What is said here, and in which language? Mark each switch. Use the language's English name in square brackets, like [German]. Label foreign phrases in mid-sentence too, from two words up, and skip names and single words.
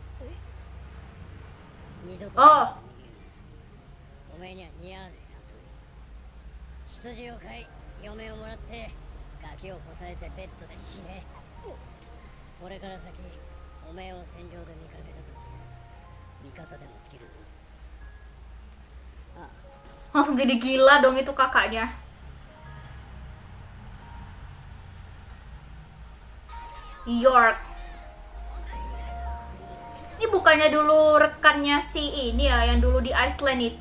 [Japanese] 二度とおめえには似合わねえ。羊を飼い、嫁をもらってガキをこさえてベッドで死ね。これから先おめえを戦場で見かけたとき味方でも切るぞ。 [Indonesian] Langsung jadi gila dong itu kakaknya. York. Ini bukannya dulu rekannya si ini ya, yang dulu di Iceland itu.